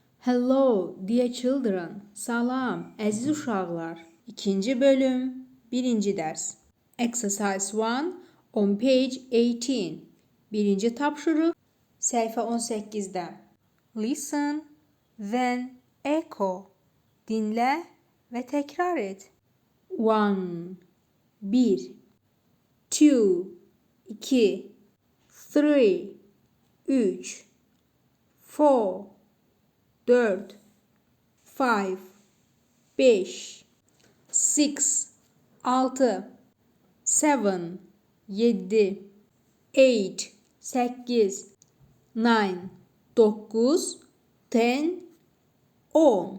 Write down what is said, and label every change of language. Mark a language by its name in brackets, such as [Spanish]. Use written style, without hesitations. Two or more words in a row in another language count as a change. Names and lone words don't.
[English] Hello, dear children. [Azerbaijani] Salam, əziz uşaqlar. İkinci bölüm, birinci dərs. [English] Exercise 1 on page 18. [Azerbaijani] Birinci tapşırıq, səhifə 18-də. [English] Listen, then echo. [Azerbaijani] Dinlə və təkrar et. 1, 1, 2, 2, 3, 3, 4, 4, 5, 5, 6, 6, 7, 8, 8, 9, 10.